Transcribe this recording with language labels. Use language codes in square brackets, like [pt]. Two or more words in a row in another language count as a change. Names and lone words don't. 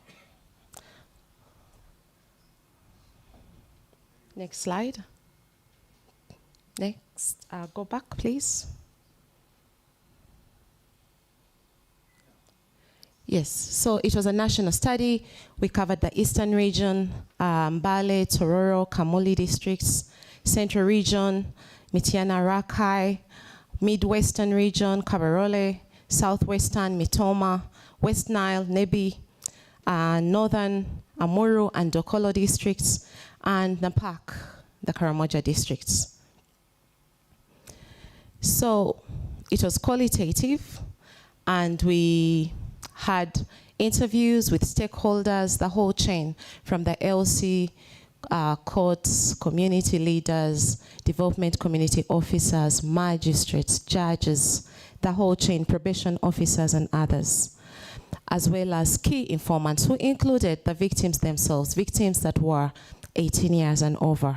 [en] Next slide. Next, go back, please. Yes, so it was a national study. We covered the eastern region, Mbale, Tororo, Kamuli districts, central region, Mityana, Rakai, midwestern region, Kabarole, southwestern, Mitoma, West Nile, Nebi, northern Amuru and Dokolo districts, and Napak, the Karamoja districts. So it was qualitative, and we had interviews with stakeholders, the whole chain, from the LC courts, community leaders, development community officers, magistrates, judges, the whole chain, probation officers and others, as well as key informants who included the victims themselves, victims that were 18 years and over.